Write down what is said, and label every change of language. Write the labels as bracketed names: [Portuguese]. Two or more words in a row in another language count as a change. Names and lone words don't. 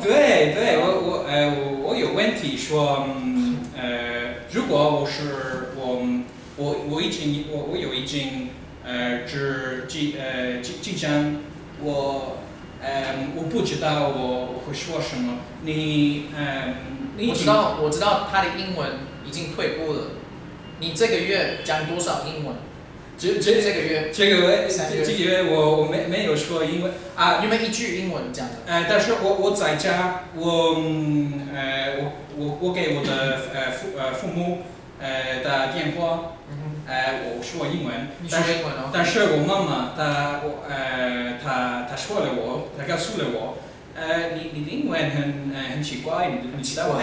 [Chinese] 對，我有問題說，如果我已經經常我不知道我會說什麼，我知道他的英文已經退步了。你這個月講多少英文？這個月我沒有說英文啊。有沒有一句英文講的？但是我在家，我給我的父母打電話，我說英文。你說英文哦。但是我媽媽她說了我，她告訴了我，你的英文很奇怪，你知道嗎？